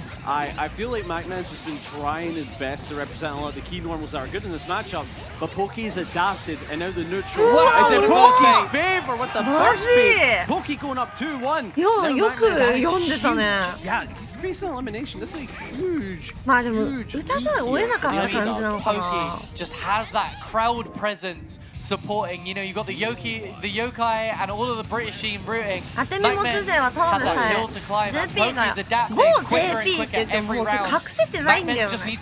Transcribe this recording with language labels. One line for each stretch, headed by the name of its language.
English: I feel like Mac Men's has been trying his best to represent a lot of the key normals that are good in this matchup, but Pokey's adapted, and now the neutral is in Pokey's favor with the burst speed. Pokey going up 2-1.
Japanese: よく読んでたね。
English: Yeah, he's facing elimination. This is a huge.
Japanese: まあでも打たざるを得なかった感じなのかな。
English: Pokey just has that crowd presence supporting. You know, you've got the yokai and all of the British team rooting.
Japanese: 当て身持ち勢はただでさえ JP が某 JP って言ってももうそれ隠せてないんだよね。